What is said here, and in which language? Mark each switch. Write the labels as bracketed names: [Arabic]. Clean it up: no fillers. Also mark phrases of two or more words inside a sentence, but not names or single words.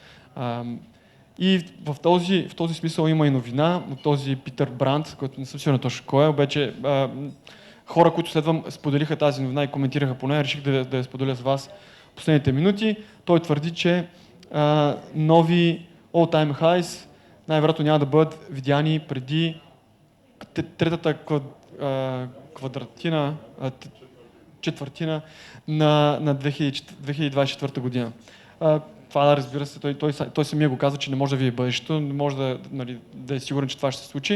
[Bulgarian] И в този смисъл има и новина от този Питър Бранд, който не съм сигурен точно кой е, обаче хора, които следвам, споделиха тази новина и коментираха по нея, реших да я споделя с вас последните минути. Той твърди, че нови [English] all-time highs [Bulgarian] най-вероятно няма да бъдат видяни преди третата четвъртина на 2024 година. Това, разбира се, той самия го каза, че не може да види бъдещето, не може да е сигурен, че това ще се случи.